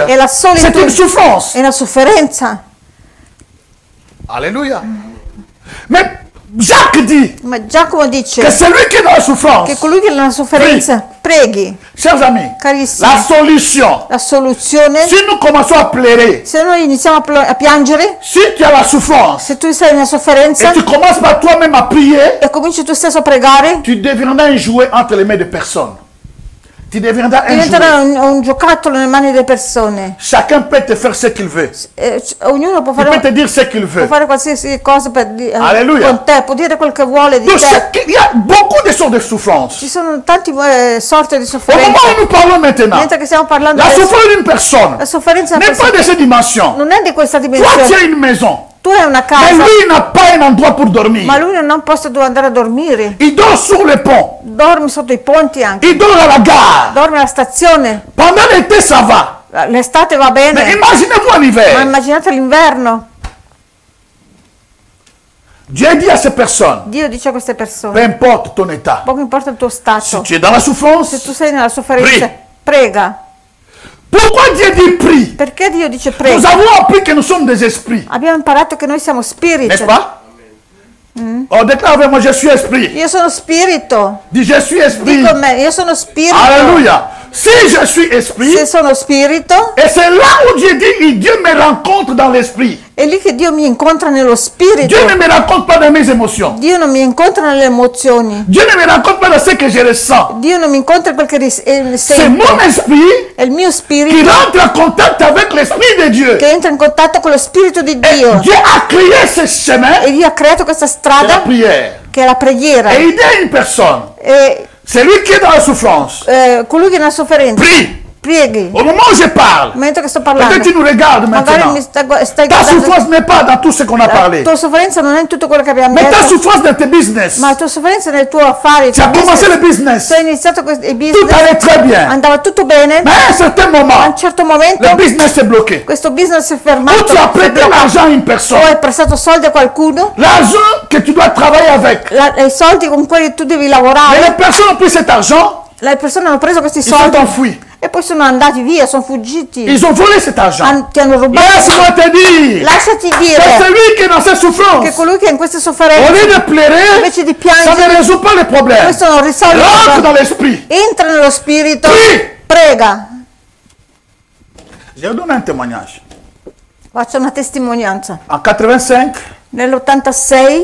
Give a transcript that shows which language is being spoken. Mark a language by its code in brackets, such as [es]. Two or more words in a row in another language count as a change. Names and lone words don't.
[it] e la [fr] c'est une [it] solitudine [fr] souffrance. [it] è una sofferenza. [fr] Alléluia. Mais Jacques dit [it] Ma Giacomo dice [fr] que celui qui est dans la souffrance, [it] che colui che è nella sofferenza preghi. [fr] chers amis, [it] Carissimi, [fr] la solution, [it] la soluzione, [fr] si nous commençons à pleurer, [it] se noi iniziamo a piangere, [fr] si tu as la souffrance, [it] se tu sei nella sofferenza [fr] et tu commences par toi-même à prier, [it] e cominci tu stesso a pregare, [fr] tu deviendras un jouet entre les mains de personne. Tu deviendras un jouet. [it] diventerà un giocattolo nelle mani delle persone. [fr] Chacun peut te faire ce qu'il veut. [it] Ognuno può [fr] Il peut te [it] fare, [fr] dire ce qu'il veut. [it] qualsiasi cosa [fr] Alleluia. [it] con te, può dire quel che vuole di [fr] Donc, [it] te. [fr] il y a beaucoup de sortes de souffrances. [it] Ci sono tante sorti di [fr] Au moment [it] sofferenza. [fr] où nous parlons maintenant, [it] Mentre che stiamo parlando [fr] la [it] adesso, [fr] souffrance d'une personne [it] la sofferenza [fr] n'est pas de ces dimensions. [it] non è di questa [fr] Toi, tu [it] dimensione. [fr] as une maison. [it] Tu tu hai una [fr] Mais [it] casa, [fr] lui n'a pas un endroit pour dormir. [it] ma lui non ha un posto dove andare a dormire. [fr] Il dort sur le pont. [it] Dormi sotto i ponti anche, [fr] Il dort à la gare. [it] dormi alla stazione. [fr] Pendant l'été, ça va. [it] L'estate va [fr] Mais [it] bene, [fr] imaginez-vous en [it] ma [fr] hiver. [it] immaginate l'inverno. [fr] Dieu dit à ces personnes, [it] Dio dice a queste [fr] peu [it] persone, [fr] importe ton état, [it] poco importa il tuo [fr] si [it] stato, [fr] tu es dans la souffrance, [it] se tu sei nella sofferenza, [fr] Prie. [it] prega. [fr] pourquoi Dieu dit prie? [it] Perché Dio dice [fr] Nous [it] prega? [fr] avons appris que nous sommes des esprits, [it] Abbiamo imparato che noi siamo spiriti. [fr] n'est-ce pas? On déclare avec moi, je suis esprit. [it] Io sono spirito. [fr] Dis, je suis esprit. [it] Dico me, io sono spirito. [fr] Alléluia. Si je suis esprit, [it] Se sono spirito, [fr] et c'est là où Dieu dit, Dieu me rencontre dans l'esprit. [it] è lì che Dio mi incontra nello spirito. [fr] Dieu ne me rencontre pas dans mes émotions. [it] Dio non mi incontra nelle emozioni. [fr] Dieu ne me rencontre pas dans ce que je ressens. [it] Dio non mi incontra perché [fr] C'est [it] sento. [fr] mon esprit [it] È il mio [fr] qui [it] spirito [fr] rentre en contact avec l'esprit de Dieu. [it] che entra in contatto con lo spirito di [fr] Et [it] Dio. [fr] Dieu a créé ce chemin, [it] E Dio ha creato questa [fr] c'est la [it] strada [fr] prière. [it] che è la preghiera. [fr] Et il dit à une personne, [it] E [fr] c'est lui qui est dans la souffrance. [it] colui che è nella sofferenza, [fr] Prie. [it] prieghi. [fr] Au moment où je parle, [it] Mentre che sto [fr] peut-être [it] parlando, [fr] tu nous regardes [it] magari [fr] maintenant. [it] mi stai [fr] Ta [it] guardando. [fr] souffrance n'est pas dans tout ce qu'on a [it] La [fr] parlé. [it] tua sofferenza non è in tutto quello che abbiamo [fr] Mais ta [it] detto, [fr] souffrance dans tes business. [it] ma la tua sofferenza è nel tuo affare. [fr] Tu as commencé le business. [it] Tu hai iniziato il [fr] Tout [it] business, [fr] allait très bien. [it] andava tutto bene, [fr] Mais à un certain [it] a un [fr] moment, [it] certo momento [fr] le business est bloqué. [it] questo business è [fr] Ou [it] fermato, [fr] tu as prêté l'argent à une [it] o [fr] personne. [it] hai prestato soldi a qualcuno, [fr] L'argent que tu dois travailler avec. [it] i soldi con cui tu devi [fr] Mais [it] lavorare, [fr] les personnes ont pris cet argent, [it] le persone hanno preso questi [fr] ils sont [it] soldi [fr] enfouis. [it] e poi sono andati via, sono fuggiti, [fr] Ils ont volé cet argent. [it] ti hanno rubato. [fr] Laisse-moi te dire [it] Lasciati [fr] que [it] dire [fr] celui qui est dans cette [it] che [fr] souffrance, [it] colui che è in queste [fr] au [it] sofferenze, [fr] lieu de pleurer, [it] invece di [fr] ça ne [it] piangere, [fr] résout pas les problèmes. [it] questo non risolve [fr] Rentre dans [it] nulla. [fr] l'esprit. [it] Entra nello spirito, [fr] Prie. [it] prega. [fr] Je vous donne un témoignage. [it] Faccio una testimonianza. [fr] En 85, [it] Nell'86